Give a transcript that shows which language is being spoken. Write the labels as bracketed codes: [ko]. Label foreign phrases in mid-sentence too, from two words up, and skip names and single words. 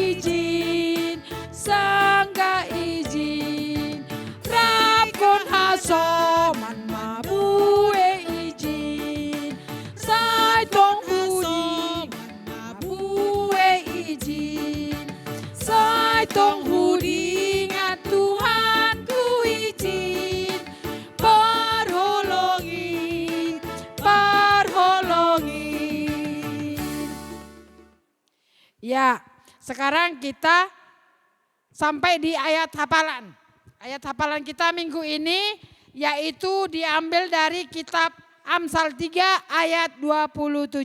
[smu] izin, rapkon hasoman mabue izin, sai tong tong hudingan Tuhan ku izin, perholongin. [id] Ya, sekarang kita sampai di ayat hafalan. Ayat hafalan kita minggu ini yaitu diambil dari kitab Amsal 3 ayat 27.